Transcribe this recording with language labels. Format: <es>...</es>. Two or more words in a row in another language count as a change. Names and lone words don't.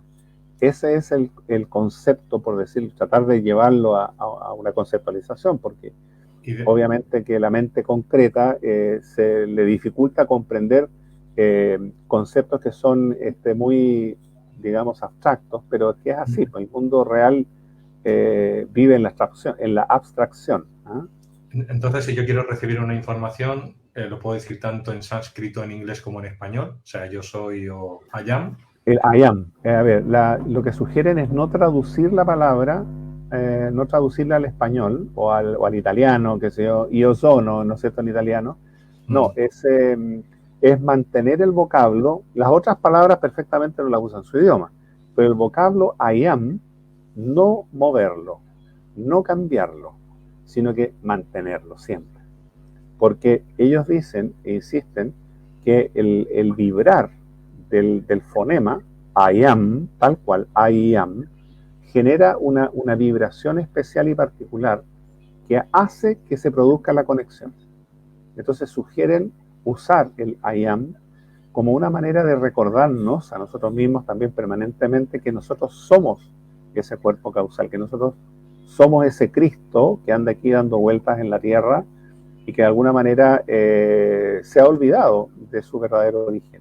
<es>Ese es el concepto, por decir, tratar de llevarlo a una conceptualización, porque obviamente que la mente concreta se le dificulta comprender conceptos que son muy, digamos, abstractos, pero es que es así, pues el mundo real vive en la abstracción. ¿Ah? Entonces, si yo quiero recibir una información, lo puedo decir tanto en sánscrito, en inglés, como en español. O sea, yo soy o</es> <en>I am.</en> <es>El</es> <en>I am.</en> <es>A ver, lo que sugieren es no traducir la palabra, no traducirla al español o al italiano, que sé yo sono, ¿no es cierto?, en italiano. No, es mantener el vocablo. Las otras palabras perfectamente no las usan en su idioma, pero el vocablo</es> <en>I am,</en> <es>no moverlo, no cambiarlo, sino que mantenerlo siempre. Porque ellos dicen e insisten que el vibrar del fonema,</es> <en>I am,</en> <es>tal cual,</es> <en>I am,</en> <es>genera una vibración especial y particular que hace que se produzca la conexión. Entonces sugieren usar el</es> <en>I am</en> <es>como una manera de recordarnos a nosotros mismos también permanentemente que nosotros somos ese cuerpo causal, que nosotros somos ese Cristo que anda aquí dando vueltas en la tierra y que de alguna manera se ha olvidado de su verdadero origen.</es>